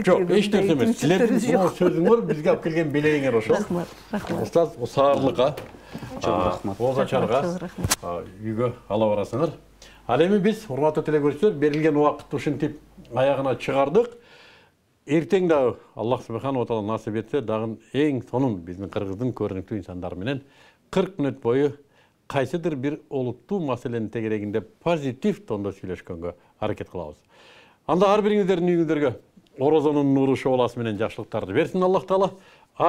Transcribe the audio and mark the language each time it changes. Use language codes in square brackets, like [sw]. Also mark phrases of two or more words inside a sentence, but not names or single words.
[ky] Жок, эч нерсе эмес. Силердин сөзүңөр бизге алып келген белегиңер ошол. Рахмат. Устаз, саарлыкка, Рахмат. Озачарга үйгө ала барасыңар. Ал эми биз, урматтуу телекөрүүчүлөр, берилген убакытты ушинтип аягына чыгардык. Эртең дагы [ar] الله سبحانه وتعالى [ky] насип этсе, дагы эң сонун биздин Кыргыздын көрүнүктүү инсандары менен 40 мүнөт бою кайсыдыр бир олуттуу маселенин тегерегинде позитив тондо сүйлөшкөнгө аракет кылабыз. Анда ар бириңиздердин үйүңүздөргө орозонун нуру шооласы менен жакшылыктарды берсин Аллах таала.